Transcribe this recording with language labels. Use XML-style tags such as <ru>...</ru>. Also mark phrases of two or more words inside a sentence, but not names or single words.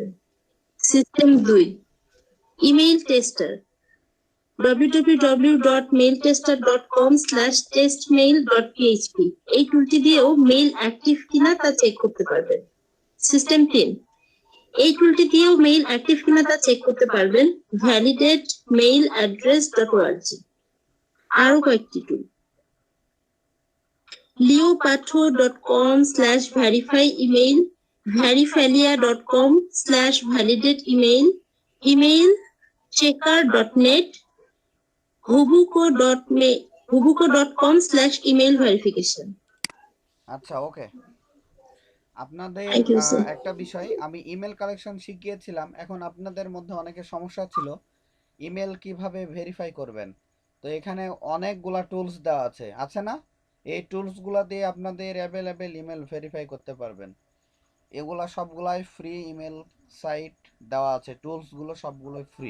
<bn>সিস্টেম 2, ইমেইল টেস্টার www.mailtester.com/testmail.php। এই টুলটি দিয়েও মেইল অ্যাক্টিভ কিনা তা চেক করতে পারবেন। সিস্টেম 3, এই টুলটি দিয়েও মেইল অ্যাক্টিভ কিনা তা চেক করতে পারবেন। validatemail-address.org। আরো কয়েকটি টুল, leopatho.com/verify email, verifalia.com/validate email, emailchecker.net, hubuko.com/email verification। আচ্ছা ওকে। আপনাদের</bn> <en>Thank you, sir.</en> <bn>একটা বিষয়, আমি ইমেল কালেকশন শিখিয়েছিলাম, এখন আপনাদের মধ্যে অনেকের সমস্যা ছিল ইমেল কিভাবে ভেরিফাই করবেন। তো এখানে অনেকগুলা টুলস দেওয়া আছে না? এই টুলসগুলো দিয়ে আপনাদের অ্যাভেলেবেল ইমেল ভেরিফাই করতে পারবেন। এগুলা সবগুলাই ফ্রি ইমেল সাইট দেওয়া আছে, টুলসগুলো সবগুলোই ফ্রি।</bn>